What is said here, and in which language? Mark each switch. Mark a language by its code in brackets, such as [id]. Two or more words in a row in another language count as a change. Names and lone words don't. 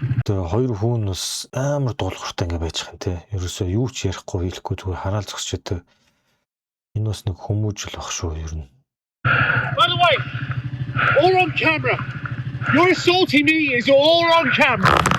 [mn] Тэгээ хоёр хүн бас амар дуулууртай ингээ байж байгаа юм те. Ерөөсөө юу ч ярихгүй хэлэхгүй зүгээр хараал зогсчихэд энэ бас нэг хүмүүжил баг шүү ер нь. [en] By the way, all on camera. You're assaulting me is all on camera.